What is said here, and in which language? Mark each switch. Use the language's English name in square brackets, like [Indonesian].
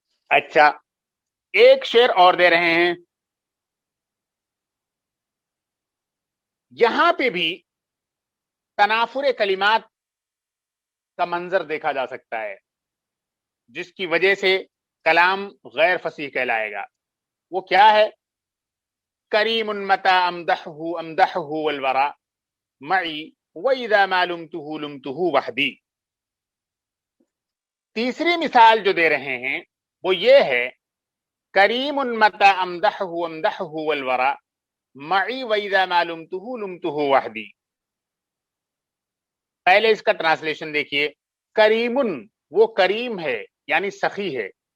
[Urdu] اچھا، ایک شعر اور دے رہے ہیں. یہاں پہ بھی تنافر کلمات کا منظر دیکھا جا سکتا ہے جس کی وجہ سے کلام غیر فصیح کہلائے گا. وہ کیا ہے؟ [Arabic] کریم متى امدحه امدحه والورا معي واذا ما لمته لمته وحدي. [Urdu] تیسری مثال جو دے رہے ہیں وہ یہ ہے [Arabic] کریم متى امدحه امدحه والورا معي واذا ما لمته لمته وحدي. [Urdu] پہلے اس کا ٹرانسلیشن دیکھیے. کریم وہ کریم ہے یعنی سخی ہے.